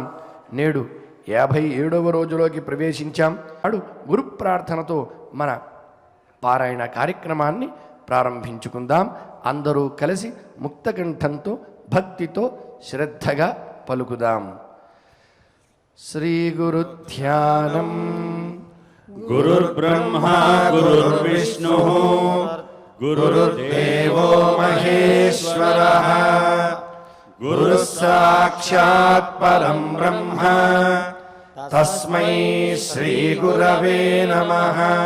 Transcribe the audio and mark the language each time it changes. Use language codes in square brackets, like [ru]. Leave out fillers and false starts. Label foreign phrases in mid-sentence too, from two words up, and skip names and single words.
[te] నేడు 57వ రోజులోకి ప్రవేశించాం। నాడు గురు ప్రార్థనతో మన పారాయణ కార్యక్రమాన్ని ప్రారంభించుకుందాం। అందరూ కలిసి ముక్తకంఠంతో భక్తితో శ్రద్ధగా పలుకుదాం। శ్రీ గురు ధ్యానం। [sa] गुरुर्ब्रह्मा गुरुर्विष्णुः गुरुर्देवो महेश्वरः गुरुः साक्षात् परं ब्रह्म तस्मै श्रीगुरवे नमः।